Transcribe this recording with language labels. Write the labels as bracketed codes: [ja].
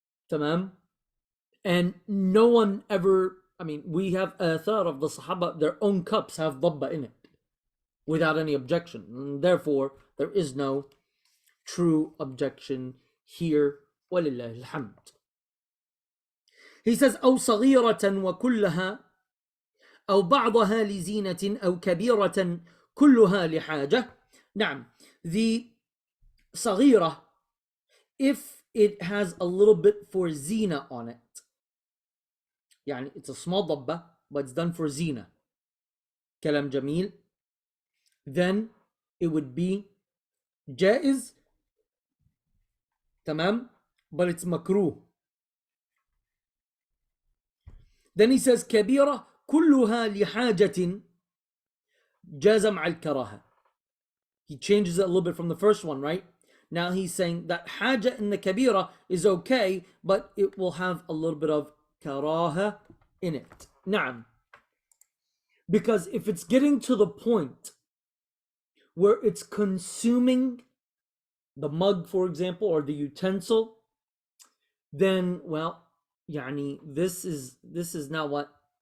[ar] تمام. [en] And no one ever, I mean, we have thought of the Sahaba, their own cups have ضبة in it without any objection. And therefore, there is no true objection here. [ar] وَلِلَّهِ الْحَمْدِ. [en] He says, [ar] أو صغيرة وكلها أو بعضها لزينة أو كبيرة كلها لحاجة. [en] نعم, the صغيرة, if it has a little bit for zina on it, يعني it's a small ضبة but it's done for zina, [ar] كلام جميل, [en] then it would be جائز, تمام, but it's makruh. Then he says [ar] كبيرة كلها لحاجة جاز مع الكراهة. [en] He changes it a little bit from the first one, right? Now he's saying that حاجة in the كبيرة is okay, but it will have a little bit of كراهة in it. [ar] نعم. [en] Because if it's getting to the point where it's consuming the mug, for example, or the utensil, then, well, يعني this is now what?